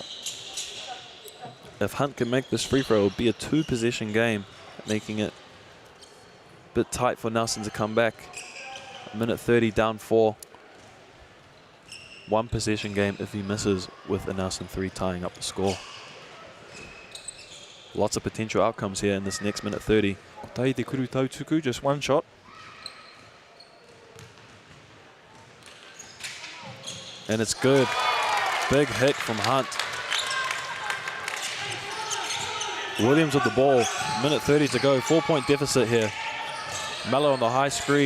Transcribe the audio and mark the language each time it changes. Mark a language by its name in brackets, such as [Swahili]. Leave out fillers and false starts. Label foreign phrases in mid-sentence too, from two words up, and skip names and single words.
[English] If Hunt can make this free throw, it will be a 2-possession game, making it a bit tight for Nelson to come back. A minute 30 down 4. 1-possession game if he misses, with a Nelson 3 tying up the score. Lots of potential outcomes here in this next minute 30. [Māori] Kotai te Kurutotoku, [English] just one shot. And it's good. Big hit from Hunt. Williams with the ball. Minute 30 to go. 4-point deficit here. Mello on the high screen.